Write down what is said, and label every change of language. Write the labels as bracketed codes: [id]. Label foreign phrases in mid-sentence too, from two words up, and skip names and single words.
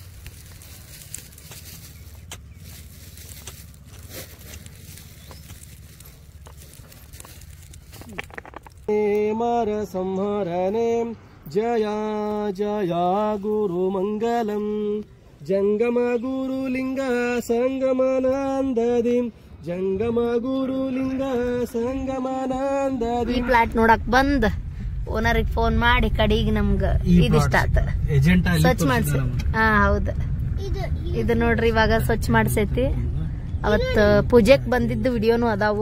[kn] ಮರ ಸಂಹರಣೆ ಜಯಾ ಜಯಾ ಗುರು ಮಂಗಲಂ ಜಂಗಮ ಗುರುಲಿಂಗ ಸಂಗಮಾನಂದದಿ ಜಂಗಮ ಗುರುಲಿಂಗ ಸಂಗಮಾನಂದದಿ. ಈ ಪ್ಲಾಟ್ ನೋಡಕ್ ಬಂದ್ ಓನರಿಗೆ ಫೋನ್ ಮಾಡಿ ಕಡೆಗೆ ನಮ್ಗ ಇದಿಷ್ಟ ಆತ ಸ್ವಚ್ಛ ಮಾಡ್ಸಿ. ಹಾ ಹೌದು, ಇದು ನೋಡ್ರಿ ಇವಾಗ ಸ್ವಚ್ಛ ಮಾಡ್ಸೈತಿ. ಅವತ್ ಪೂಜೆಕ್ ಬಂದಿದ್ದು ವಿಡಿಯೋನು ಅದಾವು.